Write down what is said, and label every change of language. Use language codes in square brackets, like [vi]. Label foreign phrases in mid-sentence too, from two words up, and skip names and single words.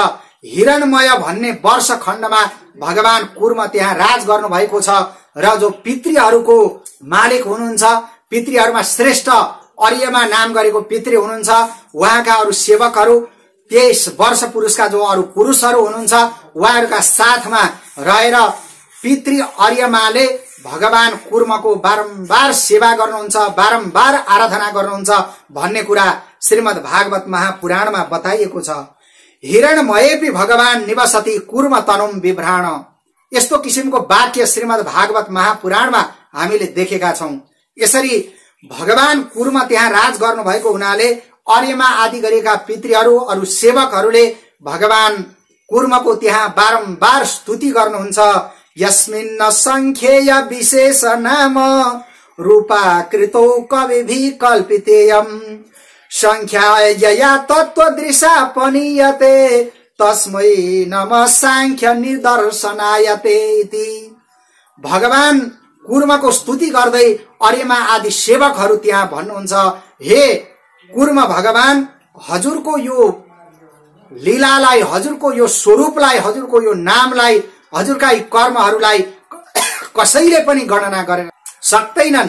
[ne] हिरणमय भन्ने वर्ष खण्डमा भगवान कुर्म त्यहाँ राज गर्नु भएको छ र जो पितृहरूको मालिक हुनुहुन्छ, पितृहरूमा श्रेष्ठ अर्यमा नाम गरेको पितृ हुनुहुन्छ, उहाँका अरू सेवकहरू 23 वर्ष पुरुषका जो अरू पुरुषहरू हुनुहुन्छ उहाँहरूका साथमा रहेर पितृ अर्यमाले भगवान कुर्मको बारम्बार सेवा गर्नुहुन्छ, बारम्बार आराधना गर्नुहुन्छ भन्ने कुरा श्रीमद् भागवत महापुराणमा बताइएको छ। [sa] हिरणमयेपि भगवान निवसति कुर्म तनुम बिभ्राण, [ne] यस्तो किसिमको वाक्य श्रीमद् भागवत महापुराणमा हामीले देखेका छौं। यसरी भगवान कुर्म त्यहाँ राज गर्नु भएको हुनाले अर्यमा आदि गरेका पितृहरू अरू सेवकहरूले भगवान कुर्मको त्यहाँ बारम्बार स्तुति गर्नुहुन्छ। [sa] यस्मिन् संख्येय विशेष नाम रूपाकृतो कविभिः कल्पितेयम् संख्याया तत्त्वदृशा पनीयते तस्मै नमः सांख्य निदर्शनायते इति। [ne] भगवान कुर्मको स्तुति गर्दै अर्यमा आदि सेवकहरू त्यहाँ भन्नुहुन्छ, हे कुर्म भगवान, हजुरको यो लीलालाई, हजुरको यो स्वरूपलाई, हजुरको यो नामलाई, हजुरका यी कर्महरूलाई कसैले पनि गणना गरेर सक्दैनन्।